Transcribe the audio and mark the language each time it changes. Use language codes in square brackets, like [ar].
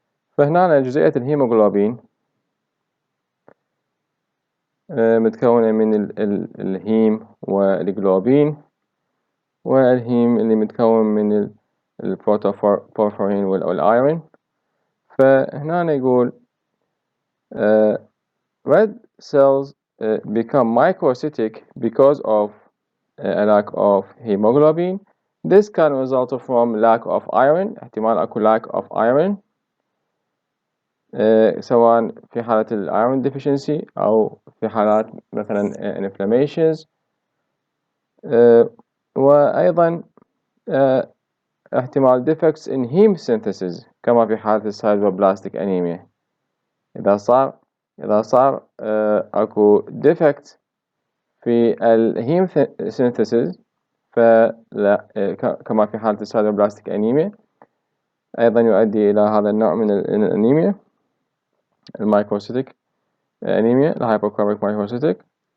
[ar] فهنا جزيئة الهيموغلوبين متكونة من الهيم والجلوبين، والهيم اللي متكون من البروتوبورفرين والأيرون. فهنا يقول [en] red cells become microcytic because of a lack of hemoglobin. This can result from lack of iron. [ar] احتمال أكو [en] lack of iron [ar] سواء في حالة [en] iron deficiency [ar] أو في حالات مثلا inflammations. وأيضا احتمال [en] defects in heme synthesis [ar] كما في حالة [en] sideroblastic anemia. [ar] إذا صار أكو defect في الهيم synthesis فلا كما في حالة sideroblastic anemia أيضا يؤدي إلى هذا النوع من الأنيميا المايكروسيتيك أنيميا الهايبوكروميك مايكروسيتيك.